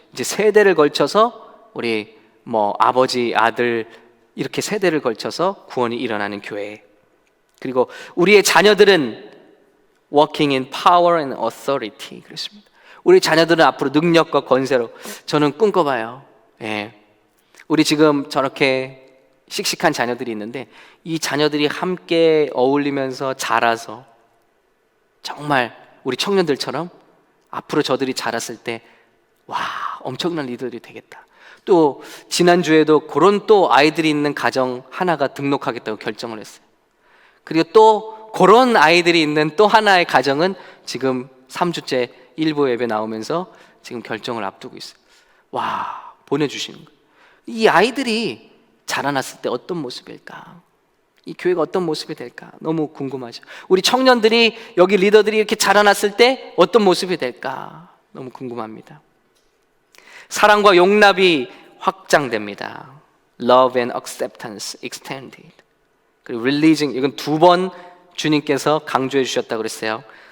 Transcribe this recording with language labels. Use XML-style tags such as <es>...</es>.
<ko>이제 세대를 걸쳐서 우리 아버지, 아들 이렇게 세대를 걸쳐서 구원이 일어나는 교회. 그리고 우리의 자녀들은</ko> <en>Walking in power and authority.</en> <ko>그렇습니다. 우리 자녀들은 앞으로 능력과 권세로, 저는 꿈꿔봐요. 우리 지금 저렇게 씩씩한 자녀들이 있는데 이 자녀들이 함께 어울리면서 자라서 정말 우리 청년들처럼 앞으로 저들이 자랐을 때 엄청난 리더들이 되겠다. 또 지난주에도 그런 또 아이들이 있는 가정 하나가 등록하겠다고 결정을 했어요. 그리고 또 그런 아이들이 있는 또 하나의 가정은 지금 3주째 일부 예배 나오면서 지금 결정을 앞두고 있어요. 보내주시는 거예요. 이 아이들이 자라났을 때 어떤 모습일까? 이 교회가 어떤 모습이 될까? 너무 궁금하죠. 우리 청년들이, 여기 리더들이 이렇게 자라났을 때 어떤 모습이 될까? 너무 궁금합니다. 사랑과 용납이 확장됩니다.</ko> <en>Love and acceptance extended.</en> <ko>그리고 releasing, 이건 2번 주님께서 강조해 주셨다고 그랬어요.</ko>